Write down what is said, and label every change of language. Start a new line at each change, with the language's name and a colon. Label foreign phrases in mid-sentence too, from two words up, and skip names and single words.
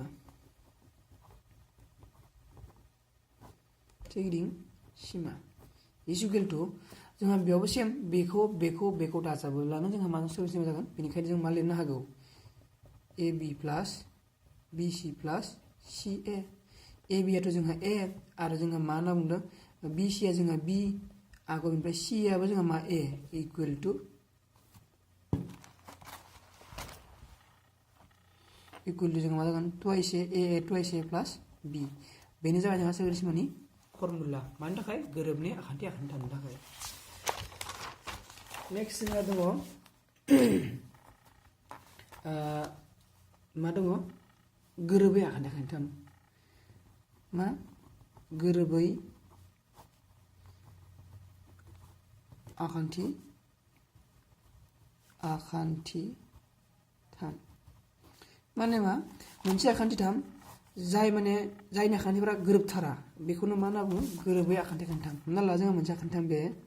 Bodo: सिमा इज
English: equal to
Bodo: जोंहा बेयावबो सेम बेखौ दाजाबोब्लानो जोंहा मा सोरगिदिं सिमा जागोन बेनिखायनो जों मा लिरनो हागौ ab प्लास bc प्लास ca ab आथ' जोंहा a आरो जोंहा मा होनना बुंदों bc आ जोंहा b आगो बेनिफ्राय c आबो जोंहा मा a
English: equal to
Bodo: जोंहा मा जागोन ट्वाइस a ट्वाइस a प्लास b बेनो जाबाय जोंहा सोरगिदिं सिमानि फर्मुला मानि थाखाय गोरोबनि आखान्थिथामनि थाखाय नेक्स्ट जोंहा दङ मा दङ गोरोबै आखान्थिथाम मा गोरोबै आखान्थिथाम माने मा मोनसे आखान्थिथाम जायनि आखान्थिफोरा गोरोबथारा बेखौनो मा होनना बुङो गोरोबै आखान्थिथाम हमना ला जोंहा मोनसे आखान्थिथाम बे